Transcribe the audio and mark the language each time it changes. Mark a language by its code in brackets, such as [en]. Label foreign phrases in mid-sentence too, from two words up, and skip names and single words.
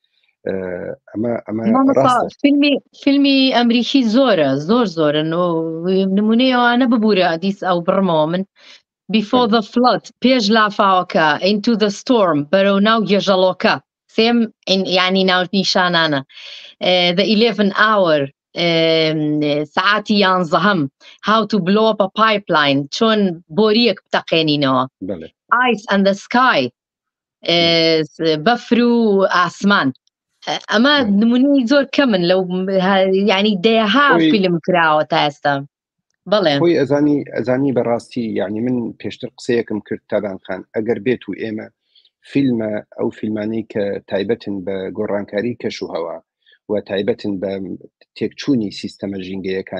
[ckb] فیلمی ئەمریکی زۆرە زۆرن و نمونەیەوانە ببوورە دیس ئەو بڕمەوە من Before the Flood پێش لافاوەکە Into the Storm بەرەو ناو گێژەڵۆکە سێم یعنی ناو نیشانانە The 11 Hour ساعتی 11 How to Blow Up a Pipeline چۆن بۆریەک بتەقێنینەوە Ice and the Sky بەفر و ئاسمان ئەمە نمونەی زۆر کەمن لەو ینی دەیەها فیلم کراوە تا ئێستا بەڵێ خۆی ئەزانی بەڕاستی یعنی من پێشتر قسەیەکم کرد تابانخان ئەگەر بێت و ئێمە فیلمە ئەو فیلمانەی کە تایبەتن بە گۆڕانکاری کەشوهەوا و تایبەتن بە تێکچوونی سیستەمە ژینگەیەکان